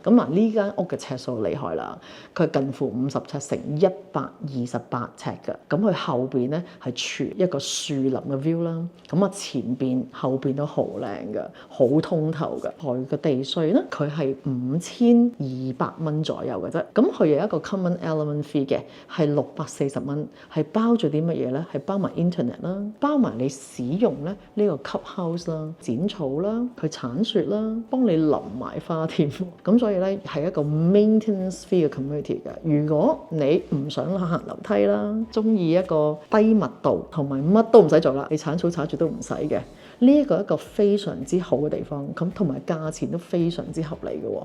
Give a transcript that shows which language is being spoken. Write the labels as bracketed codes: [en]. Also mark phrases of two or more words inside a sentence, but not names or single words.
[yue] 咁呢間屋嘅尺數厲害啦，佢近乎50尺乘128尺嘅。咁佢後邊咧係全一個樹林嘅 view 啦，咁前邊後邊都好靚嘅，好通透嘅。佢嘅地稅咧，佢係5200蚊左右嘅啫。咁佢有一個 [en] common element fee [yue] 嘅，係640蚊，係包咗啲乜嘢咧？係包埋 internet 啦，包埋你使用咧呢個 [en] club house [yue] 啦、剪草啦、去鏟雪啦、幫你淋埋花添。咁所以咧係一個 [en] maintenance free [yue] 嘅 community 嘅。如果你唔想行樓梯啦，中意一個低密度同埋乜都唔使做啦，你鏟草鏟住都唔使嘅，呢一個一個非常之好嘅地方，咁同埋價錢都非常之合理嘅喎。